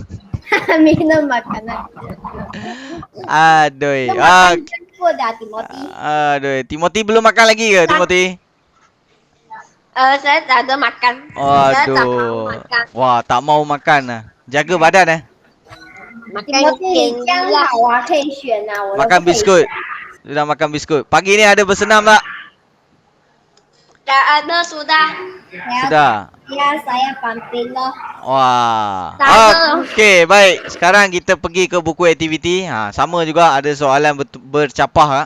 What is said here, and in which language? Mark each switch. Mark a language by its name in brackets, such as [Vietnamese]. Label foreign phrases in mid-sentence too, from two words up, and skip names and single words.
[Malay] Minum makanan. Aduh. Jemput dah Timothy. Aduh. Timothy belum makan lagi ke Timothy? Saya tak ada makan. Saya tak mau Aduh. makan. Wah, tak mau makan ah. Jaga badan Makan [Chinese] Timothy 你这样 [Malay] candy lah. [Chinese] 好啊，可以选啊，我都 [Malay] Makan [Chinese] 不可以 [Malay] biskut. Sudah makan biskut. Pagi ni ada bersenam tak? Tak ada sudah. Ya, Sudah. ya saya pampin loh. Wah. Tak ada. Okey, baik. Sekarang kita pergi ke buku aktiviti. Sama juga ada soalan bercapah.